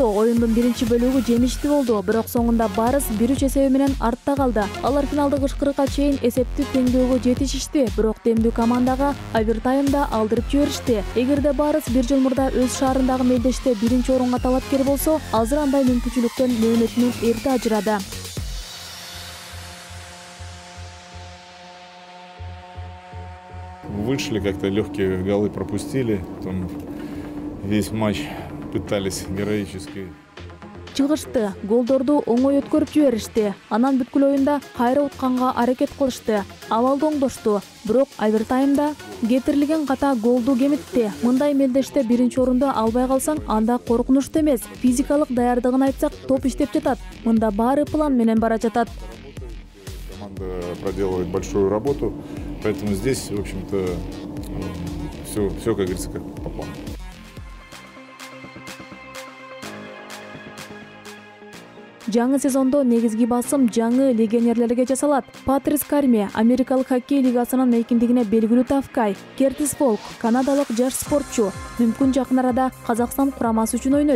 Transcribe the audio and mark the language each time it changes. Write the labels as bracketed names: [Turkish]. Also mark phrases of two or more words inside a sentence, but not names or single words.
[Kyrgyz] Оюндун биринчи бөлүгү жемиштүү болду, бирок соңунда Барыс 1-3 эсеби менен артта калды. Алар финалдык ышкырыкка чейин эсепти теңдөөгө жетишишти, бирок демдүү командага овертаймда алдырып жиберишти. Эгерде Барыс бир жыл мурда өз шаарындагы мелдеште биринчи орунга талапкер болсо, азыр андай мүмкүнчүлүктөн мөөнөтүнөн эрте ажырады. [Russian] Вышли, как-то легкие голы пропустили. Потом весь матч пытались героически. [Kyrgyz] Чыгышты, голдорду оңой өткөрүп жиберишти. Анан бүткүл оюнда кайра утканга аракет кылышты. Абалды оңдошту, бирок овертаймда кетирилген ката голду кемитти. Мындай мелдеште биринчи орунду албай калсаң, анда коркунучтуу эмес. Физикалык даярдыгын айтсак, топ иштеп жатат. Мында баары план менен бара жатат. [Russian] Команда проделывает большую работу. Поэтому здесь, в общем-то, все, как говорится, как по плану. [Kyrgyz] Жаңы сезондо негизги басым жаңы легионерлерге жасалат. Патрис Карме, Америкалык хоккей лигасынын эркиндигине белгилүү тавкай. Кертис Волк, канадалык жаш спортчу. Мүмкүн жакын арада Казакстан курамасы үчүн ойнойт.